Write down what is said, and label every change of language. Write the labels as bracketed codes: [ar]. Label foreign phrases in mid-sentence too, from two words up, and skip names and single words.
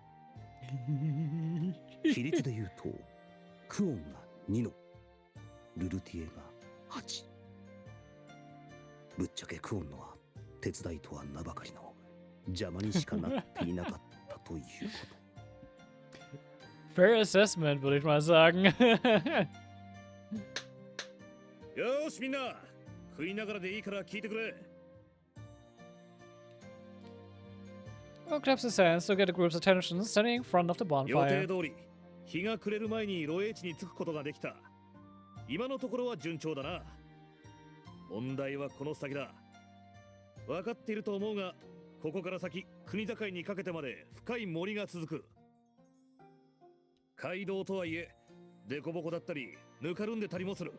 [ja] 比率で言うとクオンが2のルルティエが8。ぶっちゃけクオンのは手伝いとは名ばかりの邪魔にしかなっていなかったということ。 [en] Fair assessment, [de] würde ich mal sagen. [ja] よーしみんな、食いながらでいいから聞いてくれ。 [en] Well, claps his hands to get the group's attention, standing in front of the [ja] 予 [en] bonfire. [ja] 定通り日が暮れる前に露営地に着くことができた。今のところは順調だな。問題はこの先だ。分かっていると思うが、ここから先国境にかけてまで深い森が続く。街道とはいえデコボコだったりぬかるんでたりもする。